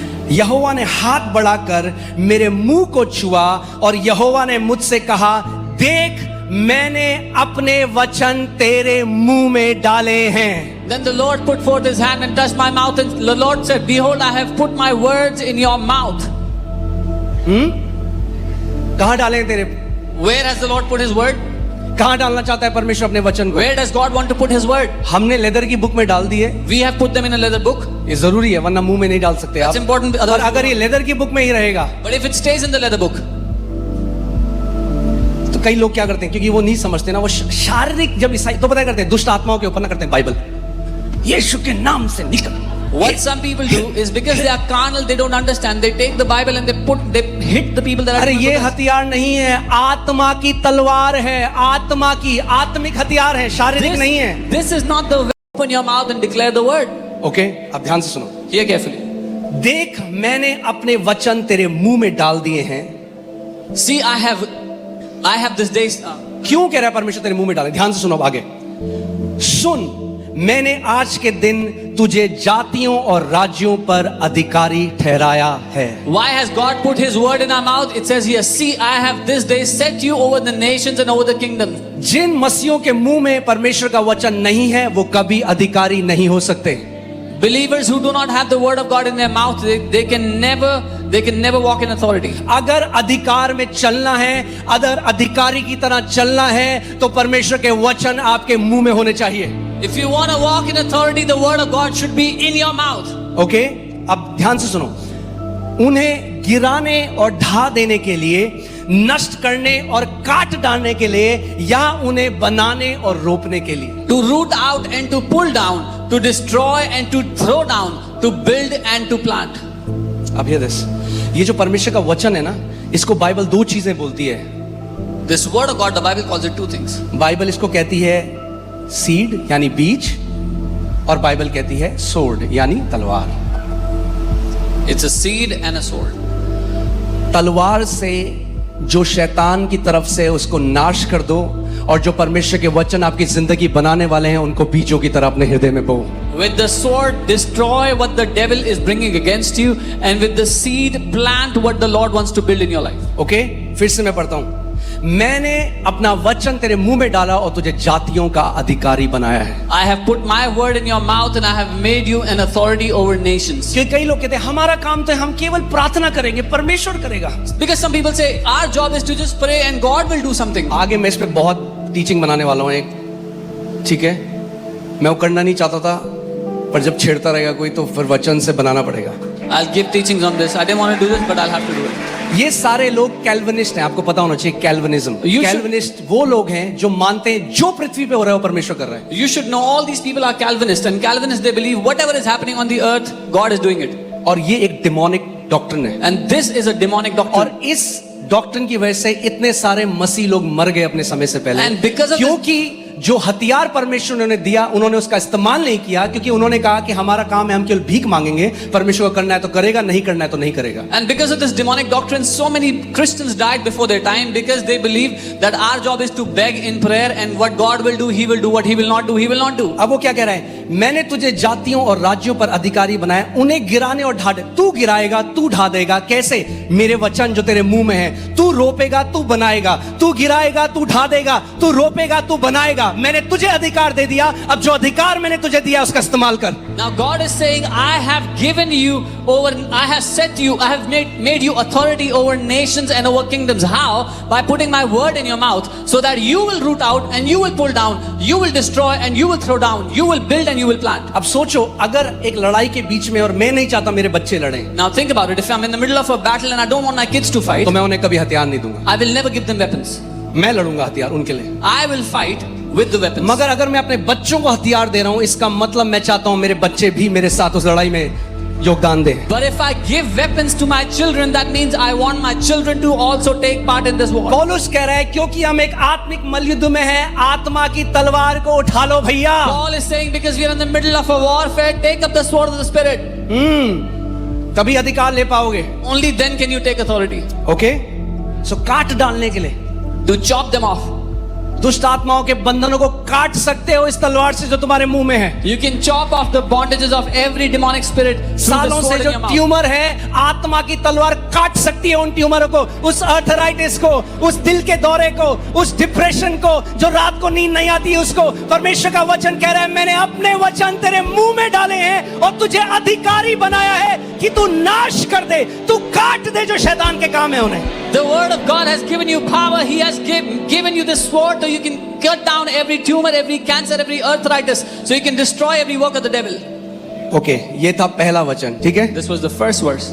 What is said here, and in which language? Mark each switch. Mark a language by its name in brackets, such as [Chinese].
[Hindi] यहोवा ने हाथ बढ़ाकर मेरे मुंह को छुआ और यहोवा ने मुझसे कहा, देख मैंने अपने वचन तेरे मुंह में डाले हैं। [English] Then the Lord put forth his hand and touched my mouth, and the Lord said, behold, I have put my words in your mouth. [Hindi] कहां डाले हैं तेरे? [English] Where has the Lord put his word? [Hindi] कहां डालना चाहता है परमेश्वर अपने वचन को? [English] Where does God want to put his word? [Hindi] हमने लेदर की बुक में डाल दी है। [English] We have put them in a leather book. [Hindi] ये जरूरी है, वरना मुंह में नहीं डाल सकते [English] That's [Hindi] आप। [English] important. [Hindi] और अगर ये लेदर की बुक में ही रहेगा [English] But if it stays in the leather book, [Hindi] तो कई लोग क्या करते हैं, क्योंकि वो नहीं समझते ना, वो शारीरिक जब ईसाई तो पता करते हैं, दुष्ट आत्माओं के ऊपर ना करते हैं बाइबल, यीशु के नाम से निकल। [English] what some people do is because they are carnal, they don't understand. They take the Bible and they hit the people that are. [Hindi] अरे ये हथियार नहीं है, आत्मा की तलवार है, आत्मा की, आत्मिक हथियार है, शारीरिक नहीं है। [English] This is not the way. Open your mouth and declare the word. [Hindi] Okay, अब ध्यान से सुनो। [English] Hear carefully. [Hindi] देख मैंने अपने वचन तेरे मुंह में डाल दिए हैं। [English] See, I have this day. [Hindi] क्यों कह रहा है परमेश्वर तेरे मुंह में डाले? ध्यान से सुनो अब आगे। सुन मैंने आज के दिन तुझे जातियों और राज्यों पर अधिकारी ठहराया है। [English] Why has God put His word in our mouth? It says here, see, I have this day set you over the nations and over the kingdoms. [Hindi] जिन मसीहों के मुंह में परमेश्वर का वचन नहीं है वो कभी अधिकारी नहीं हो सकते। [English] Believers who do not have the word of God in their mouth, they can never walk in authority. [Hindi] अगर अधिकार में चलना है, अगर अधिकारी की तरह चलना है, तो परमेश्वर के वचन आपके मुंह में होने चाहिए। [English] If you want to walk in authority, the word of God should be in your mouth. [Hindi] Okay, अब ध्यान से सुनो। उन्हें गिराने और ढा देने के लिए, नष्ट करने और काट डालने के लिए, या उन्हें बनाने और रोपने के लिए। [English] To root out and to pull down, to destroy and to throw down, to build and to plant. [Hindi] अब ये जो परमेश्वर का वचन है ना, इसको बाइबल दो चीजें बोलती है। [English] This word of God, the Bible calls it two things. [Hindi] Bible इसको कहती है सीड यानी बीज, और बाइबल कहती है सोर्ड यानी तलवार। [English] It's a seed and a sword. [Hindi] तलवार से जो शैतान की तरफ से उसको नाश कर दो, और जो परमेश्वर के वचन आपकी जिंदगी बनाने वाले हैं उनको बीजों की तरह अपने हृदय में बो। [English] With the sword, destroy what the devil is bringing against you, and with the seed, plant what the Lord wants to build in your life. [Hindi] Okay, फिर से मैं पढ़ता हूं। मैंने अपना वचन तेरे मुंह में डाला और तुझे जातियों का अधिकारी बनाया है। [English] I have put my word in your mouth and I have made you an authority over nations. [Hindi] क्योंकि कई लोग कहते हैं हमारा काम तो है, हम केवल प्रार्थना करेंगे, परमेश्वर करेगा। [English] Because some people say our job is to just pray and God will do something. [Hindi] आगे मैं इस पे बहुत टीचिंग बनाने वाला हूं एक, ठीक है। मैं वो करना नहीं चाहता था, पर जब छेड़ता रहेगा कोई तो फिर वचन से बनाना पड़ेगा। [English] I'll give teachings on this. I didn't want to do this, but I'll have to do it. [Hindi] ये सारे लोग कैल्विनिस्ट हैं, आपको पता होना चाहिए कैल्विनिज्म। कैल्विनिस्ट वो लोग हैं जो मानते हैं जो पृथ्वी पे हो रहा है वो परमेश्वर कर रहा है। [English] You should know all these people are Calvinists, and Calvinists they believe whatever is happening on the earth, God is doing it. [Hindi] और ये एक [English] demonic doctrine [Hindi] है। [English] And this is a demonic doctrine. [Hindi] और इस डॉक्ट्रिन की वजह से इतने सारे मसीह लोग मर गए अपने समय से पहले। [English] And because of [Hindi] क्योंकि जो हथियार परमेश्वर ने दिया उन्होंने उसका इस्तेमाल नहीं किया, क्योंकि उन्होंने कहा कि हमारा काम है, हम केवल भीख मांगेंगे, परमेश्वर को करना है तो करेगा, नहीं करना है तो नहीं करेगा। [English] And because of this demonic doctrine, so many Christians died before their time because they believe that our job is to beg in prayer, and what God will do, He will do. What He will not do, He will not do. [Hindi] अब वो क्या कह रहा है? मैंने तुझे जातियों और राज्यों पर अधिकारी बनाया, उन्हें गिराने और ढा दे। तू गिराएगा, तू ढा देगा। कैसे? मेरे वचन जो तेरे मुंह में है। तू रोपेगा, तू बनाएगा। तू गिराएगा, तू ढा देगा। तू रोपेगा, तू बनाएगा। मैंने तुझे अधिकार दे दिया, अब जो अधिकार मैंने तुझे दिया उसका इस्तेमाल कर। [English] Now God is saying, I have given you over, I have set you, I have made you authority over nations and over kingdoms. How? By putting my word in your mouth, so that you will root out and you will pull down, you will destroy and you will throw down, you will build and you will plant. [Hindi] अब सोचो, अगर एक लड़ाई के बीच में और मैं नहीं चाहता मेरे बच्चे लड़ें, [English] Now think about it. If I'm in the middle of a battle and I don't want my kids to fight, [Hindi] तो मैं उन्हें कभी हथियार नहीं दूंगा। [English] I will never give them weapons. [Hindi] मैं लड़ूंगा हथियार उनके लिए। [English] I will fight with the weapons. [Hindi] मगर अगर मैं अपने बच्चों को हथियार दे रहा हूं, इसका मतलब मैं चाहता हूं मेरे बच्चे भी मेरे साथ उस लड़ाई में योगदान दें। [English] But if I give weapons to my children, that means I want my children to also take part in this war. [Hindi] पौलुस कह रहा है क्योंकि हम एक आत्मिक मल्लयुद्ध में हैं, आत्मा की तलवार को उठा लो भैया। [English] Paul is saying because we are in the middle of a warfare, take up the sword of the spirit. [Hindi] तभी अधिकार ले पाओगे। [English] Only then can you take authority. [Hindi] Okay, सो काट डालने के लिए, [English] To chop them off. [Hindi] दुष्ट आत्माओं के बंधनों को काट सकते हो इस तलवार से जो तुम्हारे मुंह में है। [English] You can chop off the bondages of every demonic spirit through the [Hindi] सालों से [English] sword in [Hindi] जो [English] your mouth. [Hindi] ट्यूमर है, आत्मा की तलवार काट सकती है उन ट्यूमरों को, उस अर्थराइटिस को, उस दिल के दौरे को, उस डिप्रेशन को, जो रात को नींद नहीं आती उसको। परमेश्वर का वचन कह रहा है मैंने अपने वचन तेरे मुंह में डाले हैं और तुझे अधिकारी बनाया है कि तू नाश कर दे, तू काट दे जो शैतान के काम है उन्हें। [English] The word of God has given you power. He has given you this sword so you can cut down every tumor, every cancer, every arthritis, so you can destroy every work of the devil. [Hindi] Okay, ये था पहला वचन, ठीक है। [English] This was the first verse.